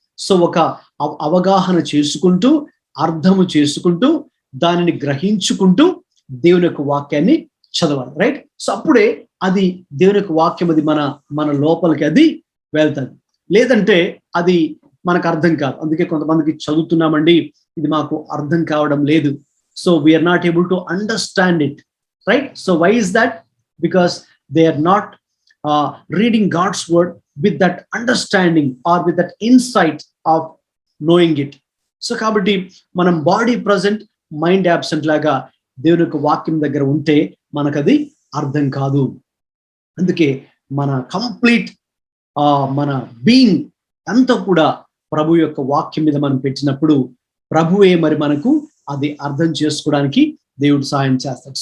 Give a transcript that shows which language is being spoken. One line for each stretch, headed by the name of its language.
Telugu: So ఒక అవగాహన చేసుకుంటూ, అర్థము చేసుకుంటూ, దానిని గ్రహించుకుంటూ దేవుని యొక్క వాక్యాన్ని చదవాలి. రైట్. సో అప్పుడే అది దేవుని యొక్క వాక్యం అది మన లోపలికి అది వెళ్తుంది. లేదంటే అది మనకు అర్థం కాదు. అందుకే కొంతమందికి చదువుతున్నామండి, ఇది మాకు అర్థం కావడం లేదు.
English: So we're not able to understand it. Right. So why is that? Because they are not reading God's word with that understanding or with that insight of knowing it.
Telugu: So కాబట్టి మనం బాడీ ప్రజెంట్, మైండ్ యాబ్సెంట్ లాగా దేవుని యొక్క వాక్యం దగ్గర ఉంటే మనకు అది అర్థం కాదు. అందుకే మన కంప్లీట్ మన బీయింగ్ అంతా కూడా ప్రభు యొక్క వాక్యం మీద మనం పెట్టినప్పుడు ప్రభువే మరి మనకు అది అర్థం చేసుకోవడానికి దేవుడు సహాయం చేస్తాడు.